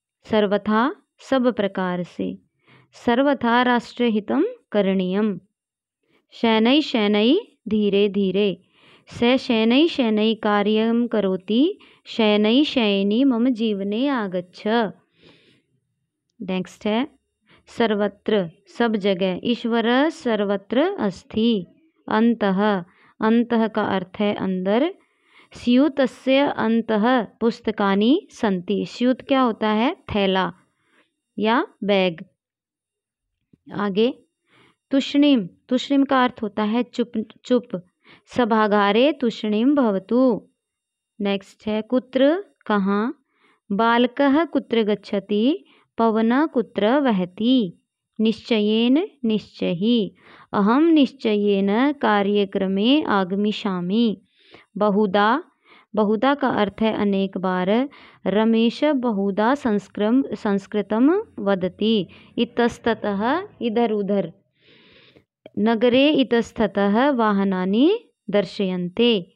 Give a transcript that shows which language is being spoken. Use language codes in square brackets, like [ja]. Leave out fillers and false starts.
[sa] सर्वथा, [hi] सब प्रकार से। [sa] सर्वथा राष्ट्रहितं करणीयम। शनैः शनैः धीरे धीरे। स शनैः शनैः कार्यं करोति, शनैः शयनी मम जीवने आगच्छ। [hi] नेक्स्ट है सर्वत्र, सब जगह। [sa] ईश्वर सर्वत्र अस्ति। अन्तः, अन्तः [hi] का अर्थ है अंदर। [sa] स्यूतस्य अन्तः पुस्तकानि सन्ति। [hi] स्यूत क्या होता है? थैला या बैग। आगे तुष्णीम। तुष्णीम का अर्थ होता है चुप चुप। [sa] सभागारे तुष्णीम भवतु। [hi] नेक्स्ट है कुत्र, कहाँ। [sa] बालकः कुत्र गच्छति, पवनः कुत्र वहति। निश्चयेन, निश्चयी। अहम निश्चयेन कार्यक्रमे आगमिष्यामि। [hi] बहुधा, बहुधा का अर्थ है अनेक बार। [sa] रमेश बहुधा संस्कृतम वदति। [hi] इतस्ततः, इधर उधर। [sa] नगरे इतस्ततः वाहनानि दर्शयन्ते।